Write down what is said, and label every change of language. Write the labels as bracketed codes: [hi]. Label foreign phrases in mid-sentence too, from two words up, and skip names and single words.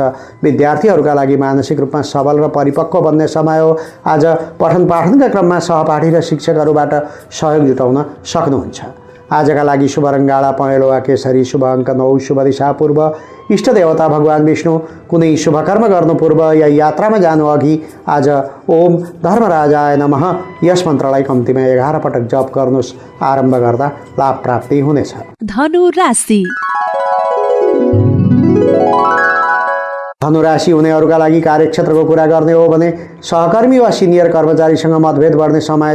[ne] विद्यार्थीहरूका लागि मानसिक रूपमा सबल र परिपक्व बन्ने समय हो। आज पठन पाठनका क्रममा सहपाठी र शिक्षकहरूबाट सहयोग जुटाउन सक्नुहुन्छ। आजका लागि शुभ रङ गाढा पहेँलो वा केसरी, शुभ अङ्क 9, शुभ दिशा पूर्व, इष्ट देवता भगवान विष्णु। कुनै शुभ कर्म गर्नु पूर्व या यात्रामा जानु अघि आज [sa] ओम धर्मराजाय नमः [ne] यस मन्त्रलाई कम्तीमा 11 पटक जप गर्नुहोस्। आरम्भ गर्दा लाभ प्राप्ति हुनेछ। धनु राशि। धनुराशि हुनेहरूका लागि कार्यक्षेत्रको कुरा गर्ने हो भने सहकर्मी वा सिनियर कर्मचारीसँग मतभेद बढ्ने समय छ।